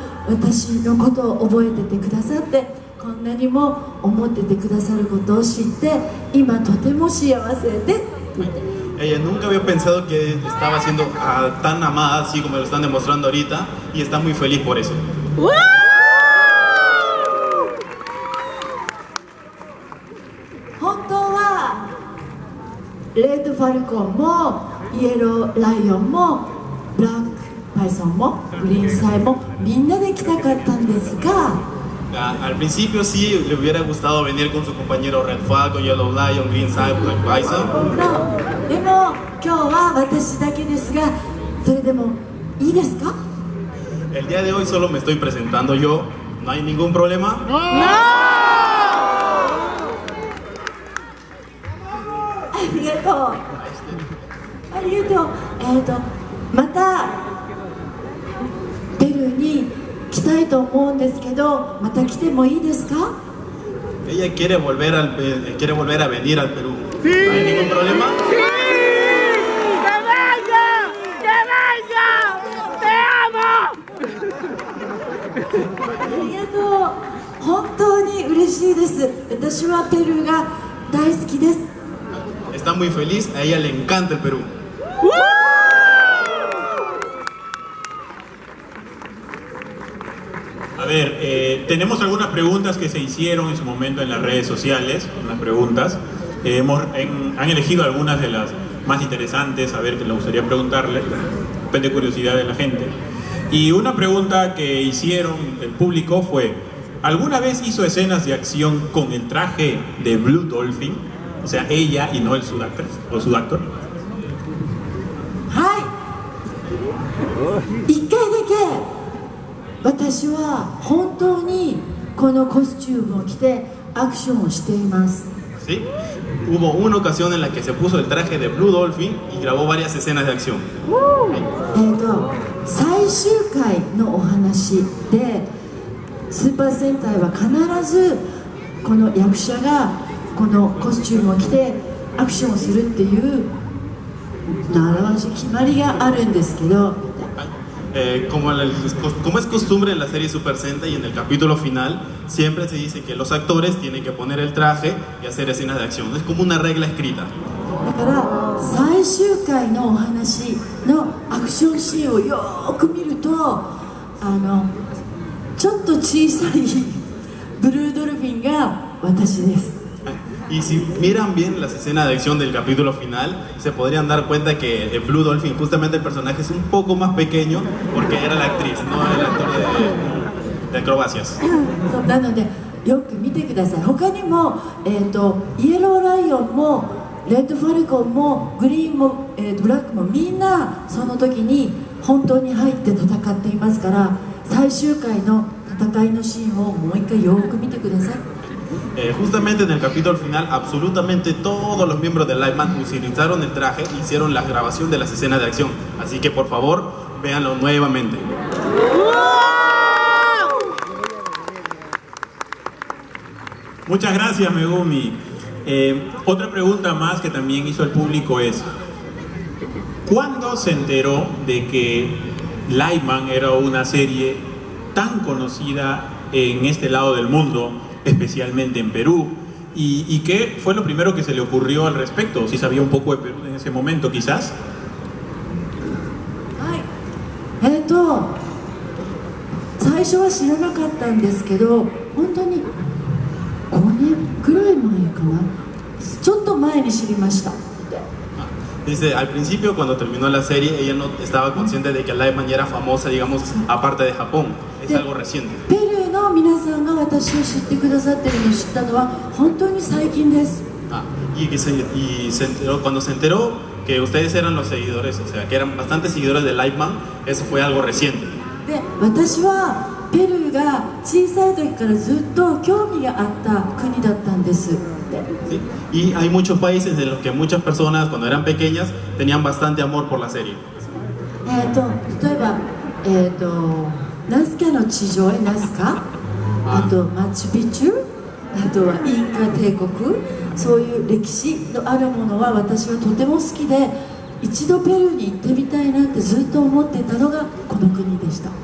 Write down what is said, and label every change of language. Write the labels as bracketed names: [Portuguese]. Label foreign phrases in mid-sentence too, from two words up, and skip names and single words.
[Japanese] 私のことを覚えててくださって、こんなにも思っててくださることを知って、今とても幸せです。 [Spanish] Ella nunca había pensado que estaba siendo tan amada así como lo están demostrando ahorita, y está muy feliz por eso. [Japanese] 本当はレッドファルコンもイエローライオンもブラックパイソンもグリーンサイもみんなで来たかったんですが、 [Spanish] Al principio sí le hubiera gustado venir con su compañero Red Falcon, Yellow Lion, Green Side, Black Bison. [Japanese] でも今日は私だけですが、それでもいいですか？ [Spanish] El día de hoy solo me estoy presentando yo, ¿no hay ningún problema? ¡No! [Japanese] ありがとう。ありがとう。またペルーに来たいと思うんですけど、また来てもいいですか？ [Spanish] Ella quiere volver a venir al Perú. ¿No hay ningún problema? ¡Sí! ¡Que venga! ¡Que venga! ¡Te amo! [Japanese] ありがとう。本当に嬉しいです。私はペルーが大好きです。 [Spanish] Está muy feliz, a ella le encanta el Perú. A ver, tenemos algunas preguntas que se hicieron en su momento en las redes sociales, unas preguntas. Han elegido algunas de las más interesantes, a ver, que le gustaría preguntarle, depende de curiosidad de la gente. Y una pregunta que hicieron el público fue, ¿alguna vez hizo escenas de acción con el traje de Blue Dolphin? O sea, ella y no el Sudactor. [Japanese] はい1回だけ私は本当にこのコスチュームを着てアクションをしています。 [Spanish] ¿Sí? Hubo una ocasión en la que se puso el traje de Blue Dolphin y grabó varias escenas de acción. [Japanese] 最終回のお話でスーパー戦隊は必ずこの役者がこのコスチュームを着てアクションをするっていう習わし決まりがあるんですけど、 [Spanish] como es costumbre en la serie Super Sentai y en el capítulo final, siempre se dice que los actores tienen que poner el traje y hacer escenas de acción. Es como una regla escrita. [Japanese] だから最終回のお話のアクションシーンをよーく見るとちょっと小さいブルードルフィンが私です。 [Spanish] Y si miran bien las escenas de acción del capítulo final, se podrían dar cuenta que el Blue Dolphin, justamente el personaje, es un poco más pequeño porque era la actriz, no el actor de acrobacias. [Japanese] なのでよく見てください。他にも、イエローライオンもレッドファルコンもグリーンも、ブラックもみんなその時に本当に入って戦っていますから、最終回の戦いのシーンをもう一回よく見てください。 [Spanish] Justamente en el capítulo final, absolutamente todos los miembros del Lightman utilizaron el traje e hicieron la grabación de las escenas de acción. Así que por favor, véanlo nuevamente. Muchas gracias, Megumi. Otra pregunta más que también hizo el público es: ¿cuándo se enteró de que Lightman era una serie tan conocida en este lado del mundo, especialmente en Perú? ¿Y qué fue lo primero que se le ocurrió al respecto? Si sabía un poco de Perú en ese momento, quizás. [Japanese] 最初は知らなかったんですけど、本当に5年くらい前かな、ちょっと前に知りました。 [Spanish] Dice, al principio cuando terminó la serie, ella no estaba consciente de que Lightman ya era famosa, digamos, aparte de Japón. Es algo reciente. [Japanese] ペルーの皆さんが私を知ってくださってるのを知ったのは本当に最近です。 [Spanish] Cuando se enteró que ustedes eran los seguidores, o sea, que eran bastantes seguidores de Lightman, eso fue algo reciente. [Japanese] で、私はペルーが小さい時からずっと興味があった国だったんです。 [Spanish] ¿Sí? Y hay muchos países en los que muchas personas cuando eran pequeñas tenían bastante amor por la serie. [Japanese] 例えば、ナスカの地上へナスカ、あとマチュピチュ、あとはインカ帝国、そういう歴史のあるものは私はとても好きで、一度ペルーに行ってみたいなってずっと思っていたのがこの国でした。